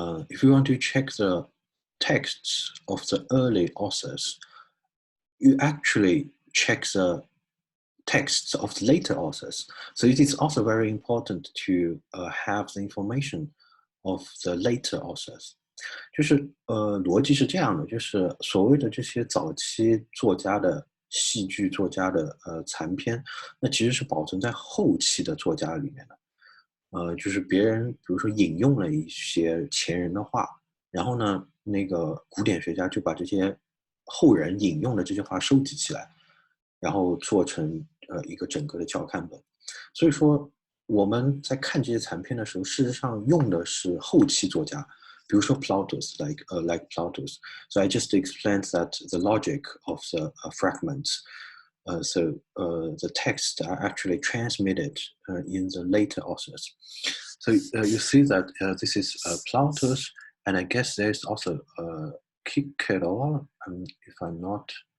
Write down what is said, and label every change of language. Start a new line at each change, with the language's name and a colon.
English: If you want to check the texts of the early authors, you actually check the texts of the later authors. So it is also very important to have the information of the later authors.
Chinese: 就是逻辑是这样的，就是所谓的这些早期作家的戏剧作家的残篇，那其实是保存在后期的作家里面的。就是别人比如说引用了一些前人的话，然后呢，那个古典学家就把这些后人引用的这些话收集起来，然后做成一个整个的教看本。所以说我们在看这些残篇的时候，事实上用的是后期作家，比如说 Plautus，
English: like Plautus. So I just explained that the logic of the fragments. So the texts are actually transmitted in the later authors. So you see that this is Plautus, and I guess there's also Cicero, if I'm not.